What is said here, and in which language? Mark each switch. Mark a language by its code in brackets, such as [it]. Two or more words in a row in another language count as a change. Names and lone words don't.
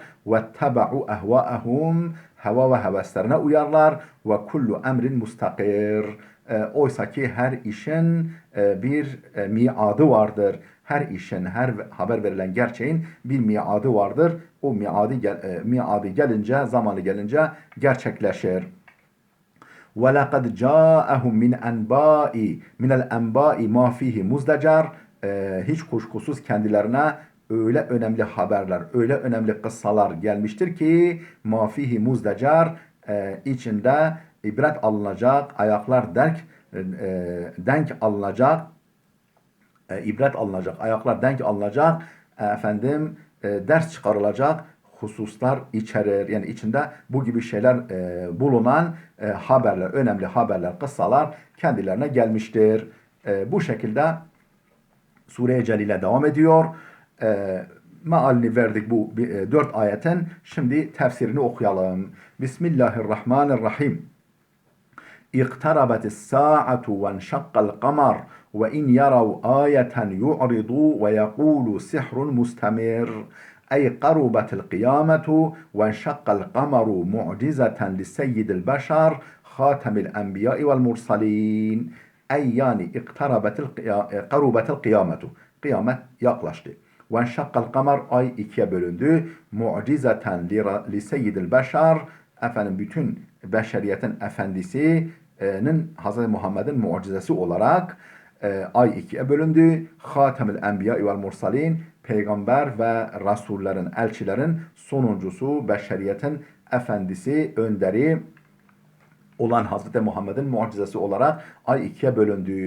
[ar] واتبعوا أهواءهم, [tr] heva ve heveslerine uyarlar. [ar] وكل أمر مستقر. [tr] Oysa ki her işin bir miadı vardır. Her işin, her haber verilen gerçeğin bir miadı vardır. O miadı gelince, zamanı gelince gerçekleşir. [ar] وَلَقَدْ جَاءَهُمْ مِنَ الْاَنْبَاءِ مَا فِيهِ مُزْدَجَرٍ. [tr] Hiç kuşkusuz kendilerine öyle önemli haberler, öyle önemli kıssalar gelmiştir ki [ar] مَا فِيهِ مُزْدَجَرٍ, [tr] içinde ibret alınacak, ayaklar denk alınacak, ibret alınacak, ayaklar denk alınacak, ders çıkarılacak hususlar içerir. Yani içinde bu gibi şeyler bulunan haberler, önemli haberler, kıssalar kendilerine gelmiştir. Bu şekilde Sure-i Celile devam ediyor. Mealini verdik bu 4 ayetin. Şimdi tefsirini okuyalım. Bismillahirrahmanirrahim. [ar] اقتربت الساعة وانشق القمر وإن يروا آية يعرضوا ويقولوا سحر مستمر. أي قربت القيامة وانشق القمر معجزة لسيد البشر خاتم الأنبياء والمرسلين. أي yani قربت القيامة, [tr] kıyamet yaklaştı. [ar] وانشق القمر, [tr] ay ikiye bölündü. Mucizeten [ar] لسيد البشر, [tr] bütün beşeriyetin efendisinin Hz. Muhammed'in mucizesi olarak Ay ikiye bölündü. [ar] خاتم الأنبياء والمرسلين, [tr] peygamber ve rasullerin, elçilerin sonuncusu, beşeriyetin efendisi, önderi olan Hazreti Muhammed'in mucizesi olarak ay ikiye bölündü.